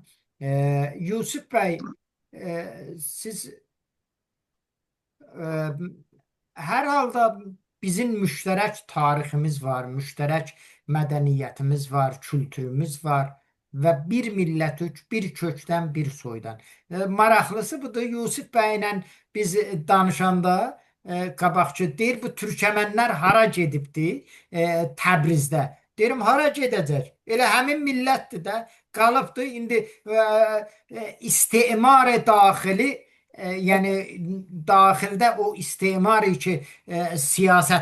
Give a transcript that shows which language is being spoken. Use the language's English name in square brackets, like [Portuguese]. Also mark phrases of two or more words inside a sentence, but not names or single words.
[Turkish] Yusuf Bey, siz Ee, her halda bizim müşterek tarihimiz var, müşterek medeniyetimiz var, kültürümüz var ve bir millet üç, bir kökten, bir soydan. [Azerbaijani] Maraqlısı budur. Yusuf bəylə biz danışanda qabaqçı deyir, bu Türkmenler hara gedibdi? Təbrizdə. Deyirəm, hara gedəcək? Elə həmin millətdir də, qalıbdı. İndi istimar daxili, yani daxildə o istimar ki siyaset